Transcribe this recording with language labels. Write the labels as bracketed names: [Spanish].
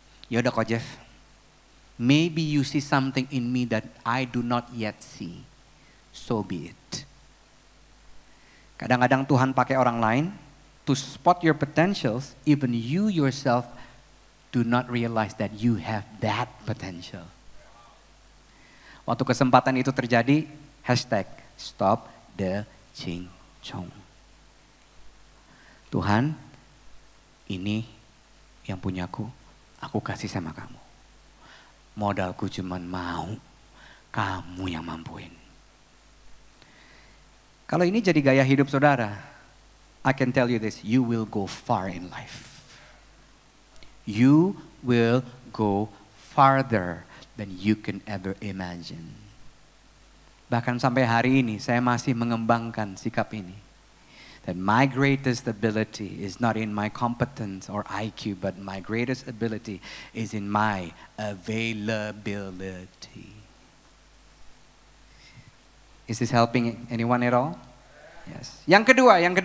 [Indonesian] Yaudah kok [English] Jeff, maybe you see something in me that I do not yet see. So be it. [Indonesian] Kadang-kadang Tuhan pakai orang lain [English] to spot your potentials, even you yourself do not realize that you have that potential. [Indonesian] Waktu kesempatan itu terjadi, #stop the cincong. Tuhan, ini yang punyaku, aku kasih sama kamu. Modalku cuman mau, kamu yang mampuin. Kalau ini jadi gaya hidup saudara, [English] I can tell you this, you will go far in life. You will go farther than you can ever imagine. [Indonesian] Bahkan sampai hari ini saya masih mengembangkan sikap ini. [English] That my greatest ability is not in my competence or IQ, but my greatest ability is in my availability. Is this helping anyone at all? Yes. [Indonesian] Yang kedua.